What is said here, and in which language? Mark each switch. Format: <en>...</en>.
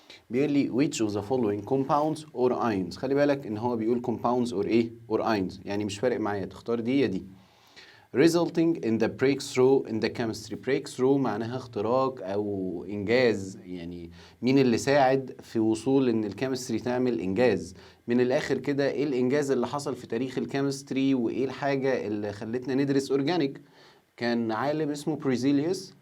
<ar>بيقول لي</ar> <en>which of the following compounds or ions.</en> <ar>خلي بالك ان هو بيقول</ar> <en>compounds or</en> <ar>ايه</ar> <en>or ions،</en> <ar>يعني مش فارق معايا تختار دي يا دي.</ar> <en>resulting in the breakthrough in the chemistry.</en> <ar>breakthrough معناها اختراق او انجاز، يعني مين اللي ساعد في وصول ان الكيمستري تعمل انجاز. من الاخر كده، ايه الانجاز اللي حصل في تاريخ الكيمستري وايه الحاجة اللي خلتنا ندرس اورجانيك؟ كان عالم اسمه بريزيليوس.</ar>